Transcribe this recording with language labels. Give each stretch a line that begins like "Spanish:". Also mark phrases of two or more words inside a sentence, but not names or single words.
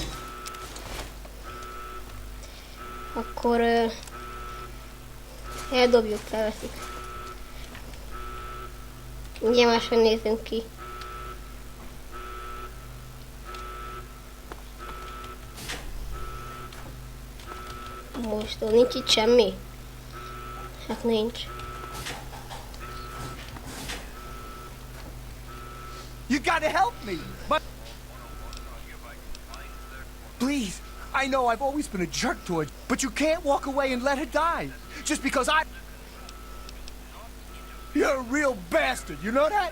Hungarian: eldobjuk, felveszik. Ugye máshogy nézünk ki. Most nincs itt semmi? Hát nincs.
English: You gotta help me! But please, I know I've always been a jerk to her, but you can't walk away and let her die. Just because You're a real bastard, you know that?